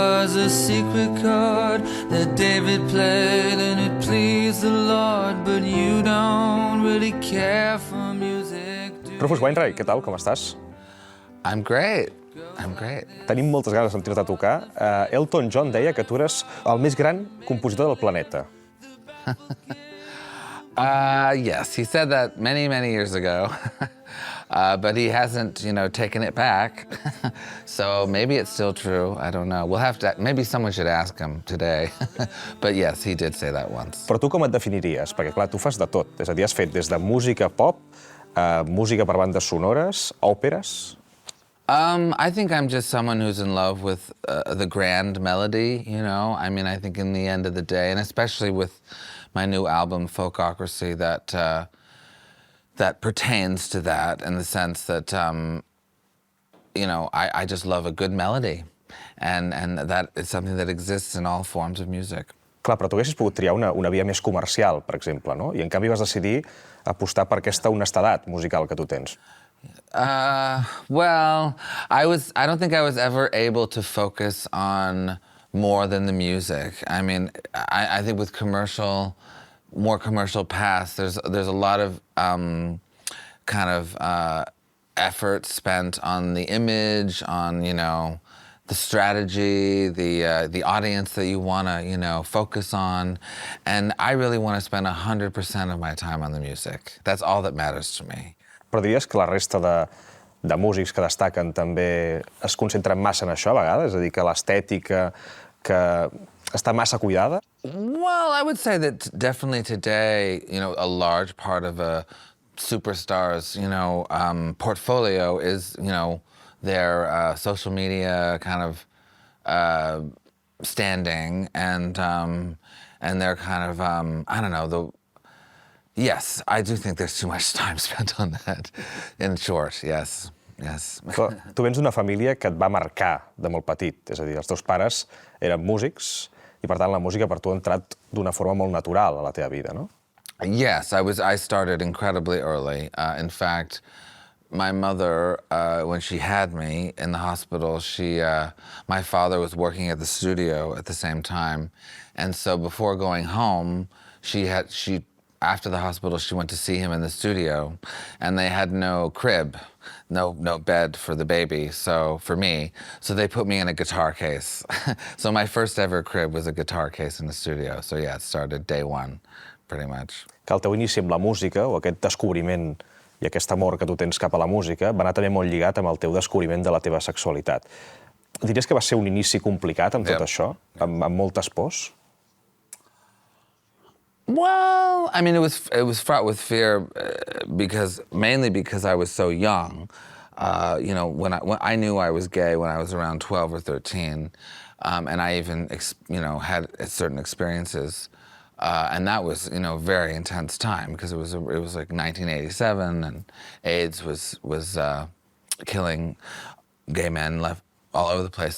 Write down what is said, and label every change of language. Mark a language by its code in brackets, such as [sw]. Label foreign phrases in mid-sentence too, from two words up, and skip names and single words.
[en] was a secret chord that David played and it pleased the Lord, but you don't really care for music. Rufus Wainwright, [ca] què tal? Com estàs? [en] I'm great. I'm great. [ca] Tenim moltes ganes de sentir-te tocar. Elton John deia que tu eres el més gran compositor del planeta. [en] Yes, he said that many, many years ago, but he hasn't, taken it back. So maybe it's still true. I don't know. We'll have to. Maybe someone should ask him today. But yes, he did say that once. [ca] Però tu com et definiries? Perquè, clar, tu fas de tot. És a dir, has fet des de música pop, música per bandes sonores, òperes... [en] I think I'm just someone who's in love with the grand melody, I mean, I think in the end of the day, and especially with my new album, Folkocracy, that pertains to that in the sense that, I just love a good melody. And that is something that exists in all forms of music. [ca] Clar, però tu haguessis pogut triar una via més comercial, per exemple, no? I en canvi vas decidir apostar per aquesta honestedat musical que tu tens. [en] Well, I don't think I was ever able to focus on more than the music. I mean, I think with more commercial paths, there's a lot of effort spent on the image, on, the strategy, the audience that you want to, focus on. And I really want to spend 100% of my time on the music. That's all that matters to me. [ca] Però diries que la resta de músics que destaquen també es concentren massa en això a vegades? És a dir, que l'estètica que està massa cuidada? [en] Well, I would say that definitely today, a large part of a superstar's, portfolio is, their social media kind of standing and their kind of, I don't know, Yes, I do think there's too much time spent on that, in short, yes. [ca] Però tu vens d'una família que et va marcar de molt petit, és a dir, els teus pares eren músics i, per tant, la música per tu ha entrat d'una forma molt natural a la teva vida, no? [en] Yes, I started incredibly early. In fact, my mother, when she had me in the hospital, my father was working at the studio at the same time, and so before going home, after the hospital, she went to see him in the studio, and they had no crib, no bed for the baby, for me. So they put me in a guitar case. So my first ever crib was a guitar case in the studio. So yeah, it started day one, pretty much. [ca] Que el teu inici amb la música, o aquest descobriment i aquest amor que tu tens cap a la música, va anar també molt lligat amb el teu descobriment de la teva sexualitat. Diries que va ser un inici complicat amb tot això, amb moltes pors? [en] Well, I mean, it was fraught with fear mainly because I was so young. When I knew I was gay when I was around 12 or 13, and I even had certain experiences, and that was very intense time because it was like 1987 and AIDS was killing gay men left all over the place.